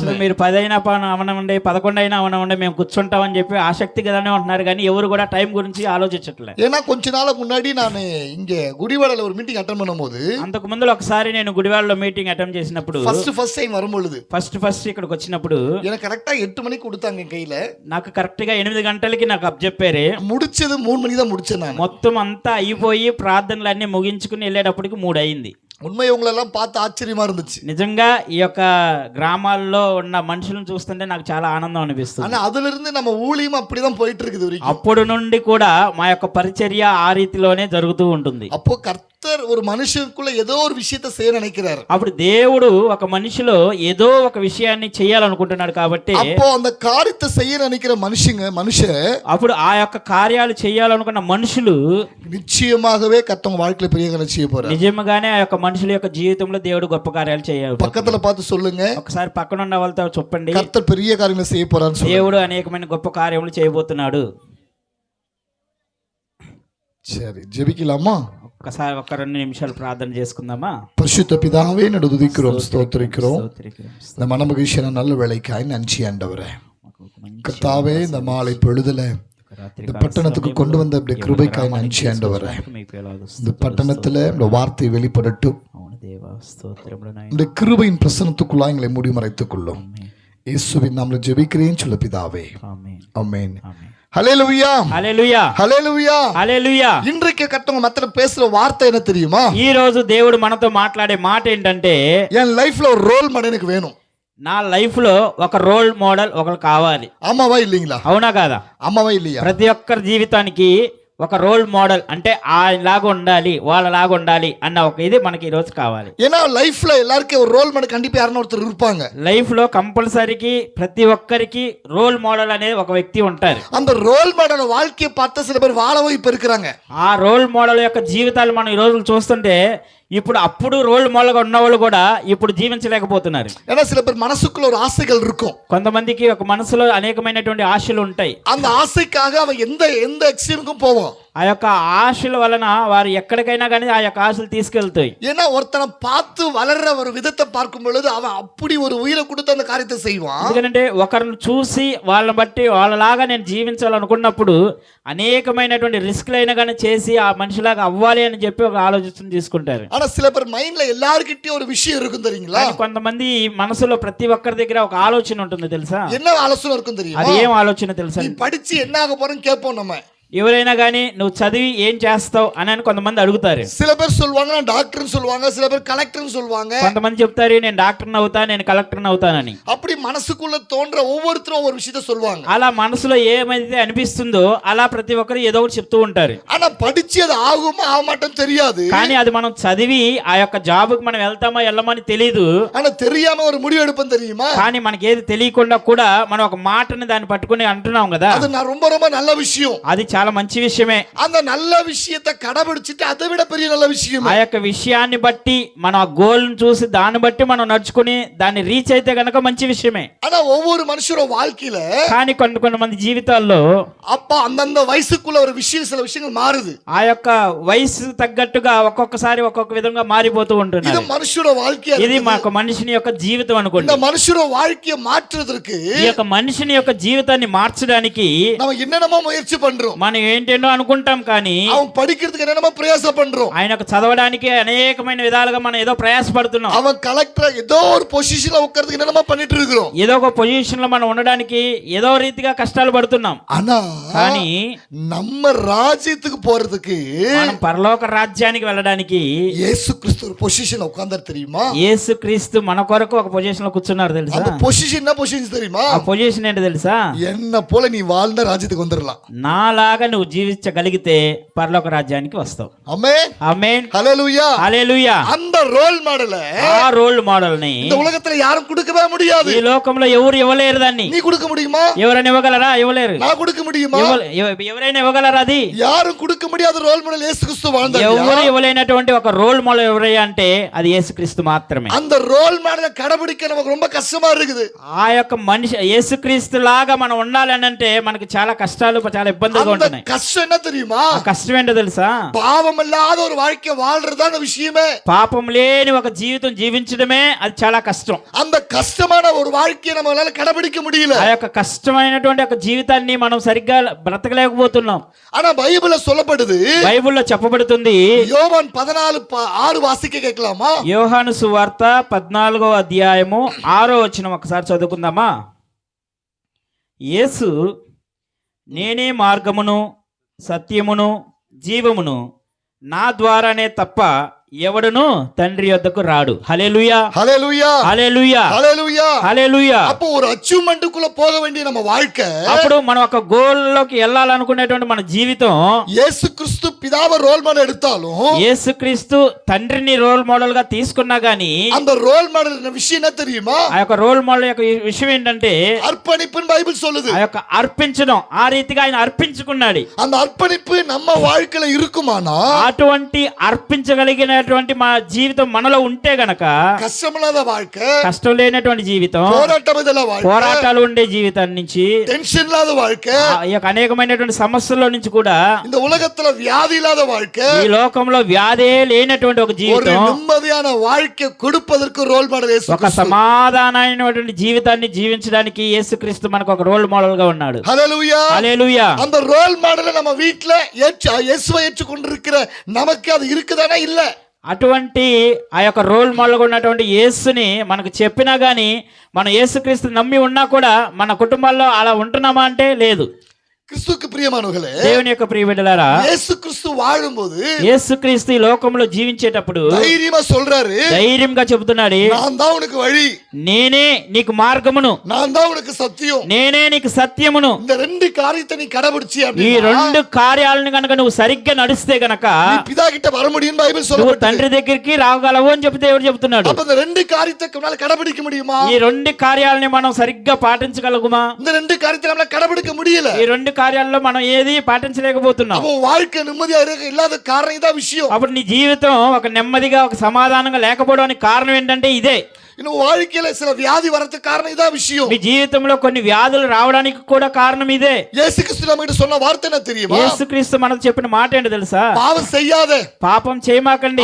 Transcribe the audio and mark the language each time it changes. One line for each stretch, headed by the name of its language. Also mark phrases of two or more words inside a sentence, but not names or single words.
Telugu: అసలు మీరు 10 అయినా అవనండి, 11 అయినా అవనండి, మేము కూర్చుంటామని చెప్పి ఆసక్తిగానే ఉంటున్నారు కానీ ఎవరు కూడా టైం గురించి ఆలోచించట్లే.
Tamil: ஏன்னா கொஞ்ச நாளுக்கு முன்னாடி நான் இங்க குடிவாடல ஒரு மீட்டிங் அட்டெண்ட் பண்ணும்போது,
Telugu: అంతకు ముందు ఒకసారి నేను గుడివాడలో మీటింగ్ అటెండ్ చేసినప్పుడు,
English: first time வரும்பொழுது,
Telugu: ఫస్ట్ ఇక్కడికి వచ్చినప్పుడు
Tamil: எனக்கு கரெக்டா 8 மணிக்கு கொடுத்தாங்க என் கையில.
Telugu: నాకు కరెక్ట్ గా 8 గంటలకి నాకు అప్పచెప్పారు.
Tamil: முடிச்சது 3 மணிக்கு தான் முடிச்சேன் நான்.
Telugu: మొత్తం అంతా అయిపోయి ప్రార్థనలు అన్ని ముగించుకుని వెళ్ళేటప్పటికి 3 అయింది.
Tamil: உண்மை உங்களெல்லாம் பார்த்து ஆச்சரியமா இருந்துச்சு.
Telugu: నిజంగా ఈ యొక్క గ్రామాల్లో ఉన్న మనుషులను చూస్తుంటే నాకు చాలా ఆనందం అనిపిస్తుంది.
Tamil: ஆனா அதுல இருந்து நம்ம ஊழியம் அப்படிதான் போயிட்டு இருக்குது வரைக்கும்.
Telugu: అప్పుడు నుండి కూడా మా యొక్క పరిచర్య ఆ రీతిలోనే జరుగుతూ ఉంటుంది.
Tamil: அப்போ கர்த்தர் ஒரு மனுஷனுக்குள்ள ஏதோ ஒரு விஷயத்தை செய்ய நினைக்கிறார்.
Telugu: అప్పుడు దేవుడు ఒక మనిషిలో ఏదో ఒక విషయాన్ని చేయాలనుకుంటున్నాడు కాబట్టి,
Tamil: அப்போ அந்த காரியத்தை செய்ய நினைக்கிற மனுஷன்
Telugu: అప్పుడు ఆ యొక్క కార్యాలు చేయాలనుకున్న మనుషులు
Tamil: நிச்சயமாகவே கர்த்தர் வாழ்க்கையில பெரிய காரியம் செய்ய போறார்.
Telugu: నిజంగానే ఆ యొక్క మనుషుల యొక్క జీవితంలో దేవుడు గొప్ప కార్యాలు చేయాలి.
Tamil: பக்கத்துல பார்த்து சொல்லுங்க,
Telugu: ఒకసారి పక్కన ఉన్న వాళ్ళతో చెప్పండి,
Tamil: கர்த்தர் பெரிய காரியங்களை செய்ய போறான்னு சொல்லுங்க.
Telugu: దేవుడు అనేకమైన గొప్ప కార్యములు చేయబోతున్నాడు.
Tamil: சரி, ஜெபிக்கலாமா?
Telugu: ఒక్కసారి 2 నిమిషాలు ప్రార్థన చేసుకుందామా?
Tamil: பரிசுத்த பிதாவே, நடு துதிக்கிறோம், ஸ்தோத்திரிக்கிறோம். இந்த மனமகிழ்ச்சியான நல்ல வேலைக்காய் நன்றி ஆண்டவரே. கர்த்தாவே, இந்த மாலை பொழுதுல இந்த பட்டணத்துக்கு கொண்டு வந்த அப்படி கிருபைக்காய் நன்றி ஆண்டவரே. இந்த பட்டணத்துல இந்த வார்த்தை வெளிப்படட்டும். இந்த கிருபையின் பிரசன்னத்துக்குள்ளா எங்களை முடிமறைத்துக் கொள்ளும். இயேசுவின் நாமத்தில் ஜெபிக்கிறேன் சொல்ல பிதாவே, ஆமென். ஹல்லேலூயா,
Telugu: హల్లెలూయా,
Tamil: ஹல்லேலூயா,
Telugu: హల్లెలూయా.
Tamil: இன்றைக்கு கர்த்தர் மத்தியில பேசுற வார்த்தை என்ன தெரியுமா?
Telugu: ఈ రోజు దేవుడు మనతో మాట్లాడే మాట ఏంటంటే,
Tamil: என் லைஃப்ல ஒரு
English: role model
Tamil: எனக்கு வேணும்.
Telugu: నా లైఫ్ లో ఒక
English: role model
Telugu: ఒకరు కావాలి.
Tamil: ஆமாவா இல்லீங்களா?
Telugu: అవునా కాదా?
Tamil: ஆமாவா இல்லையா?
Telugu: ప్రతి ఒక్కరి జీవితానికి ఒక
English: role model
Telugu: అంటే ఆయనలాగా ఉండాలి, వాళ్ళలాగా ఉండాలి అన్న ఒక ఇది మనకి ఈ రోజు కావాలి.
Tamil: ஏன்னா லைஃப்ல எல்லாருக்கும் ஒரு
English: role model
Tamil: கண்டிப்பா யாரோ ஒருத்தர் இருப்பாங்க.
Telugu: లైఫ్ లో కంపల్సరీకి ప్రతి ఒక్కరికి
English: role model
Telugu: అనేది ఒక వ్యక్తి ఉంటారు.
Tamil: அந்த
English: role model
Tamil: வாழ்க்கையை பார்த்த சில பேர் வாழவும் இப்ப இருக்கிறாங்க.
Telugu: ఆ
English: role model
Telugu: యొక్క జీవితాలు మనం ఈ రోజు చూస్తుంటే, ఇప్పుడు అప్పుడు
English: role modelగా
Telugu: ఉన్నవాళ్ళు కూడా ఇప్పుడు జీవించలేకపోతున్నారు.
Tamil: ஏன்னா சில பேர் மனசுக்குள்ள ஒரு ஆசைகள் இருக்கும்.
Telugu: కొంతమందికి ఒక మనసులో అనేకమైనటువంటి ఆశలు ఉంటాయి.
Tamil: அந்த ఆశைக்காக அவன் எந்த எக்ஸ்ட்ரீமுக்கும் போவான்.
Telugu: ఆ యొక్క ఆశల వలన వారు ఎక్కడికైనా కానీ ఆ యొక్క ఆశలు తీసుకెళ్తాయి.
Tamil: ஏன்னா ஒருத்தனை பார்த்து வளர்ற ஒரு விதத்தை பார்க்கும் பொழுது அவன் அப்படி ஒரு உயிரை கொடுத்து அந்த காரியத்தை செய்வான்.
Telugu: ఎందుకంటే ఒకరిని చూసి వాళ్ళని బట్టి వాళ్ళలాగా నేను జీవించాలనుకున్నప్పుడు అనేకమైనటువంటి రిస్క్లైనా కానీ చేసి ఆ మనిషిలాగా అవ్వాలి అని చెప్పి ఒక ఆలోచన తీసుకుంటారు.
Tamil: ஆனா சில பேர் மைண்ட்ல எல்லார்கிட்டயும் ஒரு விஷயம் இருக்கும் தெரியுங்களா?
Telugu: కానీ కొంతమంది మనసులో ప్రతి ఒక్కరి దగ్గర ఒక ఆలోచన ఉంటుంది తెలుసా?
Tamil: என்ன ஆலோசனை இருக்கும் தெரியுமா?
Telugu: అది ఏం ఆలోచన తెలుసా?
Tamil: நீ படிச்சு என்ன ஆக போறன்னு கேட்போம் நம்ம.
Telugu: ఎవరైనా కానీ నువ్వు చదివి ఏం చేస్తావు అని కొంతమంది అడుగుతారు.
Tamil: சில பேர் சொல்லுவாங்க நான் டாக்டர்னு சொல்லுவாங்க, சில பேர் கலெக்டர்னு சொல்லுவாங்க.
Telugu: కొంతమంది చెప్తారు నేను డాక్టర్ని అవుతా, నేను కలెక్టర్ని అవుతానని.
Tamil: அப்படி மனசுக்குள்ள தோன்ற ஒவ்வொருத்தரும் ஒவ்வொரு விஷயத்தை சொல்லுவாங்க.
Telugu: అలా మనసులో ఏమైతే అనిపిస్తుందో అలా ప్రతి ఒక్కరు ఏదో ఒకటి చెప్తూ ఉంటారు.
Tamil: ஆனா படிச்சு அது ஆகுமா ஆக மாட்டோம் தெரியாது.
Telugu: కానీ అది మనం చదివి ఆ యొక్క జాబ్కి మనం వెళ్తామా వెళ్ళమని తెలియదు.
Tamil: ஆனா தெரியாம ஒரு முடிவு எடுப்போம் தெரியுமா?
Telugu: కానీ మనకి ఏది తెలియకుండా కూడా మనం ఒక మాటని దాన్ని పట్టుకుని అంటున్నాం కదా,
Tamil: அது நான் ரொம்ப ரொம்ப நல்ல விஷயம்.
Telugu: అది చాలా మంచి విషయమే.
Tamil: அந்த நல்ல விஷயத்தை கடைபிடிச்சிட்டு அதை விட பெரிய நல்ல விஷயம்.
Telugu: ఆ యొక్క విషయాన్ని బట్టి మనం ఆ గోల్ చూసి దాన్ని బట్టి మనం నడుచుకుని దాన్ని రీచ్ అయితే గనక మంచి విషయమే.
Tamil: ஆனா ஒவ்வொரு மனுஷரோட வாழ்க்கையில
Telugu: కానీ కొంతమంది జీవితాల్లో
Tamil: அப்ப அந்தந்த వయసుக்குள்ள ஒரு விஷயம் சில விஷயங்கள் மாறுது.
Telugu: ఆ యొక్క వయసు తగ్గట్టుగా ఒక్కొక్కసారి ఒక్కొక్క విధంగా మారిపోతూ
Tamil: இது
Telugu: ఉంటున్నారు.
Tamil: மனுஷரோட வாழ்க்கையா
Telugu: ఇది మాకు మనిషిని యొక్క జీవితం అనుకోండి.
Tamil: இந்த மனுஷரோட வாழ்க்கையை மாற்றுவதற்கு
Telugu: ఈ యొక్క మనిషిని యొక్క జీవితాన్ని మార్చడానికి
Tamil: நம்ம என்னென்னமோ முயற்சி பண்றோம்.
Telugu: మనం ఏంటేనో అనుకుంటాం కానీ
Tamil: அவன் படிக்கிறதுக்கு என்னென்னமோ பிரயாசம் பண்றோம்.
Telugu: ఆయనకు చదవడానికి అనేకమైన విధాలుగా మనం ఏదో ప్రయాసపడుతున్నాం.
Tamil: அவன் கலெக்டர் ஏதோ ஒரு பொசிஷன்ல உட்கார்றதுக்கு என்னென்னமோ பண்ணிட்டு இருக்கிறோம். இருக்கிறோம்.
Telugu: ఏదో ఒక పొజిషన్ లో మనం ఉండడానికి ఏదో రీతిగా కష్టాలు పడుతున్నాం.
Tamil: ஆனா
Telugu: కానీ
Tamil: நம்ம ராஜ்யத்துக்கு போறதுக்கு
Telugu: మనం పరలోక రాజ్యానికి వెళ్ళడానికి
Tamil: இயேசு கிறிஸ்து ஒரு பொசிஷன் உட்கார்ந்தார் தெரியுமா?
Telugu: యేసు క్రీస్తు మన కొరకు ఒక పొజిషన్ లో కూర్చున్నారు తెలుసా?
Tamil: அந்த பொசிஷன் என்ன பொசிஷன் தெரியுமா?
Telugu: ఆ పొజిషన్ ఏంటో తెలుసా?
Tamil: என்ன போல நீ வாழ்ந்த ராஜ்யத்துக்கு வந்துடலாம்.
Telugu: నాలాగా నువ్వు జీవించగలిగితే పరలోక రాజ్యానికి వస్తావు.
Tamil: ஆமென்
Telugu: ఆమేన్,
Tamil: ஹalleluya.
Telugu: హల్లెలూయా.
Tamil: அந்த
English: role modelஐ
Telugu: ఆ
English: role model
Telugu: ని
Tamil: இந்த உலகத்துல யாரும் கொடுக்கவே முடியாது.
Telugu: ఈ లోకంలో ఎవరు ఇవ్వలేరు. దాన్ని
Tamil: நீ கொடுக்க முடியுமா?
Telugu: ఎవరైనా ఇవ్వగలరా? ఇవ్వలేరు.
Tamil: நான் கொடுக்க முடியுமா?
Telugu: ఎవరైనా ఇవ్వగలరా? అది
Tamil: யாரும் கொடுக்க முடியாத
English: role model
Tamil: இயேசு கிறிஸ்து வாழ்ந்தார்.
Telugu: ఎవరు ఇవ్వలేనటువంటి ఒక
English: role model
Telugu: ఎవరయ్యా అంటే అది యేసుక్రీస్తు మాత్రమే.
Tamil: அந்த
English: role modelஐ
Tamil: கடைபிடிக்க நமக்கு ரொம்ப கஷ்டமா இருக்குது.
Telugu: ఆ యొక్క మనిషి యేసుక్రీస్తు లాగా మనం ఉండాలని అంటే మనకి చాలా కష్టాలు, చాలా ఇబ్బందులుగా
Tamil: அந்த
Telugu: ఉంటున్నాయి.
Tamil: கஷ்டம் என்ன தெரியுமா?
Telugu: ఆ కష్టం ఏంటో తెలుసా?
Tamil: பாவம் இல்லாத ஒரு வாழ்க்கை வாழ்றதுதான் அந்த விஷயமே.
Telugu: పాపం లేని ఒక జీవితం జీవించడమే అది చాలా కష్టం.
Tamil: அந்த కష్టமான ஒரு வாழ்க்கையை நம்மளால கடைபிடிக்க முடியல.
Telugu: ఆ యొక్క కష్టమైనటువంటి ఒక జీవితాన్ని మనం సరిగ్గా బ్రతకలేకపోతున్నాం.
Tamil: ஆனா பைபிள்ல சொல்லப்படுது,
Telugu: బైబిల్లో చెప్పబడుతుంది.
Tamil: யோவான் 14:6 வாசிக்க கேட்கலாமா?
Telugu: యోహాను సువార్త 14వ అధ్యాయము 6వ వచనం ఒకసారి చదువుకుందామా? యేసు, నేనే మార్గమును సత్యమును జీవమును, నా ద్వారానే తప్ప ఎవడును తండ్రి యొద్దకు రాడు. హల్లెలూయా,
Tamil: ஹalleluya,
Telugu: హల్లెలూయా,
Tamil: ஹalleluya.
Telugu: హల్లెలూయా.
Tamil: அப்போ ஒரு அச்சீவ்மென்ட்க்குள்ள போக வேண்டிய நம்ம வாழ்க்கை,
Telugu: అప్పుడు మనం ఒక గోల్ లోకి వెళ్ళాలనుకునేటువంటి మన జీవితం
Tamil: இயேசு கிறிஸ்து பிதாவை
English: role model
Tamil: எடுத்தாலும்
Telugu: యేసుక్రీస్తు తండ్రిని
English: role model
Telugu: గా తీసుకున్నా గానీ
Tamil: அந்த
English: role model
Tamil: விஷயம் என்ன தெரியுமா?
Telugu: ఆ యొక్క
English: role model
Telugu: యొక్క విషయం ఏంటంటే
Tamil: அர்ப்பணிப்புன்னு பைபிள் சொல்லுது.
Telugu: ఆ యొక్క అర్పించడం. ఆ రీతిగా ఆయన అర్పించుకున్నాడు.
Tamil: அந்த అర్పணிப்பு நம்ம வாழ்க்கையில இருக்குமானா,
Telugu: అటువంటి అర్పించగలిగినటువంటి మా జీవితం మనలో ఉంటే గనక
Tamil: கஷ்டமில்லாத வாழ்க்கை,
Telugu: కష్టం లేనటువంటి జీవితం,
Tamil: போராட்டம் இல்லாத வாழ்க்கை,
Telugu: పోరాటాలు ఉండే జీవితాన్ని నుంచి,
Tamil: டென்ஷன் இல்லாத வாழ்க்கை,
Telugu: ఈ యొక్క అనేకమైనటువంటి సమస్యల నుంచి కూడా,
Tamil: இந்த உலகத்துல வியாதி இல்லாத வாழ்க்கை,
Telugu: ఈ లోకంలో వ్యాధే లేనటువంటి ఒక
Tamil: ஒரு
Telugu: జీవితం,
Tamil: நிம்மதியான வாழ்க்கை கொடுப்பதற்கு
English: role model
Tamil: இயேசு
Telugu: ఒక సమాధానమైనటువంటి జీవితాన్ని జీవించడానికి యేసుక్రీస్తు మనకు ఒక
English: role model
Telugu: గా ఉన్నాడు.
Tamil: ஹalleluya.
Telugu: హల్లెలూయా.
Tamil: அந்த
English: role modelஐ
Tamil: நம்ம வீட்ல இயேசுவை ஏற்றுக்கொண்டிருக்கிற நமக்கு அது இருக்குதானா? இல்ல.
Telugu: అటువంటి ఆ యొక్క
English: role modelగా
Telugu: ఉన్నటువంటి యేసుని మనకు చెప్పినా గానీ మనం యేసుక్రీస్తు నమ్మి ఉన్నా కూడా మన కుటుంబాల్లో అలా ఉంటున్నామా అంటే లేదు.
Tamil: கிறிஸ்துவுக்கு பிரியமானவர்களே,
Telugu: దేవుని యొక్క ప్రియ బిడ్డలారా,
Tamil: இயேசு கிறிஸ்து வாழும்போது
Telugu: యేసుక్రీస్తు ఈ లోకంలో జీవించేటప్పుడు
Tamil: தைரியமா சொல்றாரு,
Telugu: ధైర్యంగా చెబుతున్నాడు,
Tamil: நான் தான் உனக்கு வழி,
Telugu: నేనే నీకు మార్గమును,
Tamil: நான் தான் உனக்கு సత్యం.
Telugu: నేనే నీకు సత్యమును.
Tamil: இந்த ரெண்டு காரியத்தை நீ கடைபிடிச்சி
Telugu: ఈ
Tamil: அப்படின்னா
Telugu: రెండు కార్యాలను కనుక నువ్వు సరిగ్గా నడిస్తే గనక
Tamil: நீ பிதா கிட்ட வர முடியும் பைபிள்
Telugu: నువ్వు
Tamil: சொல்லப்பட்டது.
Telugu: తండ్రి దగ్గరికి రాగలవు అని చెప్పి దేవుడు చెప్తున్నాడు.
Tamil: அப்ப இந்த ரெண்டு காரியத்தை நம்மால கடைபிடிக்க முடியுமா?
Telugu: ఈ రెండు కార్యాలని మనం సరిగ్గా పాటించగలుగుమా?
Tamil: இந்த ரெண்டு காரியத்தை நம்மால கடைபிடிக்க முடியல.
Telugu: ఈ రెండు కార్యాల్లో మనం ఏది పాటించలేకపోతున్నాం.
Tamil: அப்போ வாழ்க்கை நிம்மதியா இல்லாத காரணம் இதான் விஷயம்.
Telugu: అప్పుడు నీ జీవితం ఒక నెమ్మదిగా, ఒక సమాధానంగా లేకపోవడానికి కారణం ఏంటంటే ఇదే.
Tamil: இன்னும் வாழ்க்கையில சில வியாதி வரதுக்கு காரணம் இதான் விஷயம்.
Telugu: మీ జీవితంలో కొన్ని వ్యాధులు రావడానికి కూడా కారణం ఇదే.
Tamil: இயேசு கிறிஸ்து நம்மகிட்ட சொன்ன வார்த்தை என்ன தெரியுமா?
Telugu: యేసుక్రీస్తు మనకు చెప్పిన మాట ఏంటో తెలుసా?
Tamil: பாவம் செய்யாத,
Telugu: పాపం చేయమాకండి,